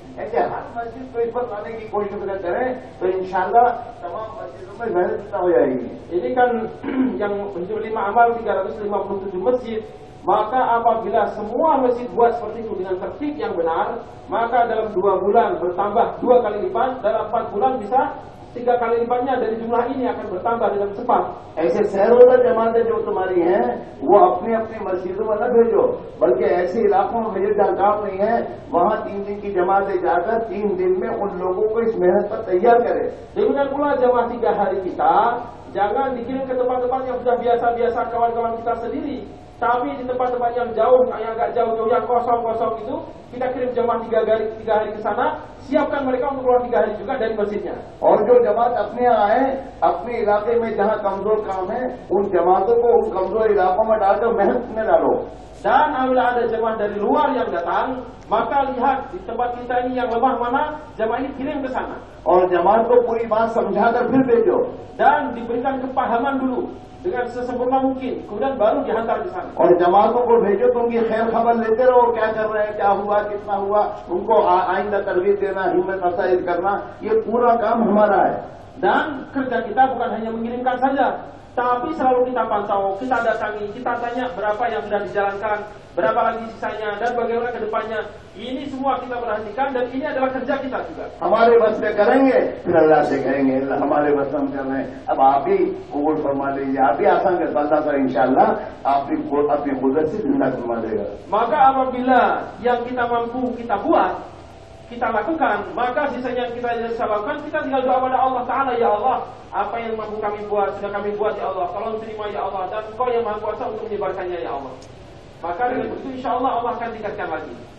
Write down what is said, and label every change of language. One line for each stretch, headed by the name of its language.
Hindi: ऐसे हर मस्जिद को इस पर लाने की कोशिश करें तो इंशाल्लाह तमाम मस्जिदों में मेहनत हो जाएगी.
Indonesian: Ini kan yang 75 amal 357 masjid. Maka apabila semua masjid buat seperti itu dengan tertib yang benar, maka dalam 2 bulan bertambah 2 kali lipat, dalam 4 bulan bisa 3 kali lipatnya dari jumlah ini akan bertambah dengan cepat.
Hindi: ऐसे शहरों जमातें जो तुम्हारी हैं वो अपनी अपनी मस्जिदों में न भेजो, बल्कि ऐसे इलाकों में भेजो जहाँ काम नहीं है, वहाँ 3 दिन की जमातें जाकर 3 दिन में उन लोगों को इस मेहनत पर तैयार करें.
Indonesian: Demikian pula jamaah 3 hari kita jangan dikirim ke tempat-tempat yang sudah biasa-biasa kawan-kawan kita sendiri, tapi di tempat-tempat yang jauh, yang agak jauh-jauh, yang kosong-kosong itu kita kirim jamaah 3 hari ke sana. Siapkan mereka untuk keluar 3 hari juga dari masjidnya.
Hindi: और जो जमात अपने यहाँ आए, अपने इलाके में जहाँ कमजोर काम है, उन जमातों को उन कमजोर इलाकों में डालकर मेहनत में डालो.
Indonesian: Dan apabila ada jemaah dari luar yang datang, maka lihat di tempat kita ini yang lemah mana, jemaah ini kirim ke sana.
Hindi: और जमात को पूरी बात समझाकर फिर भेजो.
Indonesian: Dan diberikan kepahaman dulu dengan sesempurna mungkin, kemudian baru dihantar di sana.
Hindi: और जमातों को भेजो तो उनकी खैर खबर लेते रहो, क्या कर रहे हैं, क्या हुआ, कितना हुआ, उनको आइंदा तरगीब देना, हिम्मत अफजाई करना, ये पूरा काम हमारा है.
Indonesian: Dan kerja kita bukan hanya mengirimkan saja, tapi selalu kita pantau, kita datangi, kita tanya berapa yang sudah dijalankan, berapa lagi sisanya, dan bagaimana ke depannya. Ini semua kita perhatikan dan ini adalah kerja kita juga.
Hindi: हमारे बस में करेंगे, फिर अल्लाह से कहेंगे अल्लाह हमारे बस में हम कर रहे हैं, अब आप ही कबूल फरमा लीजिए, आप ही आसान कर अल्लाह का इंशाअल्लाह अपनी कुदरत से जिंदा फरमा देगा.
Indonesian: Maka apabila yang kita mampu kita buat, kita lakukan, maka sisanya yang kita bisa lakukan, kita tinggal doa pada Allah Ta'ala, ya Allah, apa yang mampu kami buat, sudah kami buat ya Allah, tolong terima ya Allah, dan Engkau yang maha kuasa untuk menyebarkannya ya Allah. Maka dengan begitu insya Allah Allah akan tingkatkan lagi.